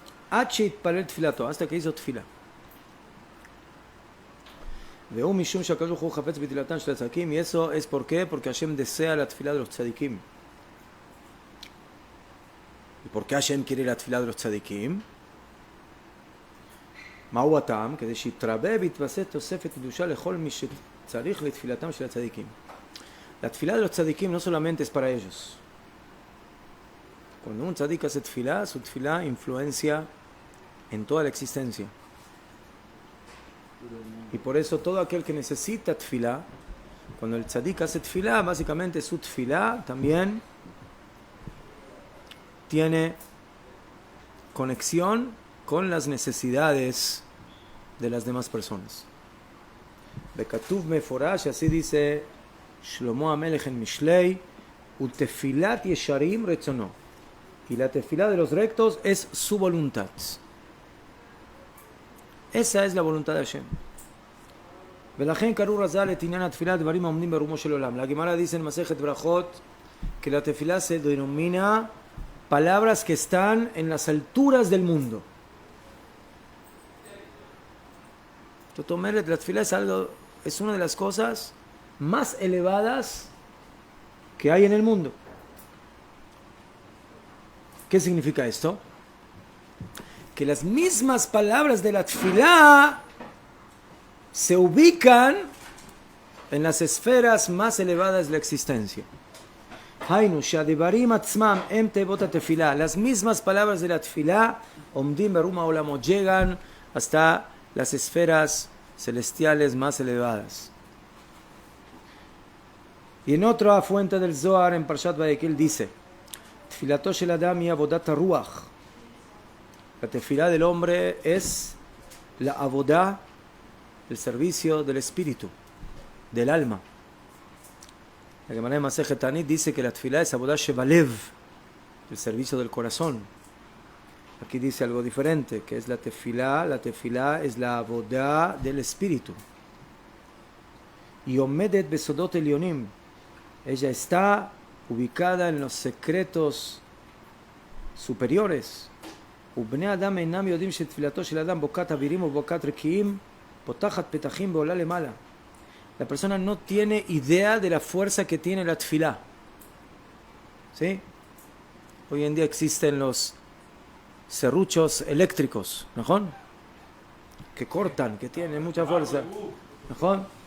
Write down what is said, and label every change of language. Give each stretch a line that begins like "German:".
Spanish: Hasta que hizo tefila.
Hebrew: והוא משום שהקדוש ברוך הוא חפץ בתפילתם של הצדיקים,
Spanish: y eso es por qué, porque Hashem desea la tefila de los tzadikim. ¿Y por qué Hashem quiere la tefila de los tzadikim?
Hebrew: מהו הטעם? כדי שיתרבה ויתווסף תוספת קדושה לכל מי שצריך לתפילתם של הצדיקים.
Spanish: La tefila de los tzadikim no solamente es para ellos. Cuando un tzadik hace tefila, su tefila influencia en toda la existencia. Y por eso todo aquel que necesita tefilá, cuando el tzadik hace tefilá, básicamente su tefilá también tiene conexión con las necesidades de las demás personas.
Hebrew: Bekatuv meforash,
Spanish: así dice Shlomo HaMelech en Mishlei,
Hebrew: utefilat yesharim retzono.
Spanish: Y la tefilá de los rectos es su voluntad. esa es la voluntad de Hashem.
Hebrew: ולכן קראו רז"ל את עניין התפילה דברים העומדים ברומו של עולם.
Spanish: La Gemara dice en Masejet Brajot que la tefilá se denomina palabras que están en las alturas del mundo. La tefilá es una de las cosas más elevadas que hay en el mundo. ¿Qué significa esto? Que las mismas palabras de la tefilá se ubican en las esferas más elevadas de la existencia.
Hebrew: Hainu, שהדברים עצמם הם תיבות התפילה.
Spanish: Las mismas palabras de la tefilá
Hebrew: עומדים ברום העולמות,
Spanish: llegan hasta las esferas celestiales más elevadas. Y en otra fuente del Zohar, en Parshat Vayekel, dice:
Hebrew: תפילתו של אדם היא עבודת הרוח.
Spanish: La tefilá del hombre es la avodah, el servicio del espíritu, del alma. La Gemara de Masejet Tanit dice que la tefilá es avodah shebalev, el servicio del corazón. Aquí dice algo diferente, que es la tefilá es la avodah del espíritu.
Hebrew: Y omedet besodot elionim,
Spanish: ella está ubicada en los secretos superiores.
Hebrew: ובני אדם אינם יודעים שתפילתו של אדם בוקת אווירים ובוקת רקיעים פותחת פתחים ועולה למעלה.
Spanish: La persona no tiene idea de la fuerza que tiene la tefilá. ¿Sí? Hoy en día existen los serruchos eléctricos, ¿no? Que cortan, que tienen mucha fuerza. ¿No?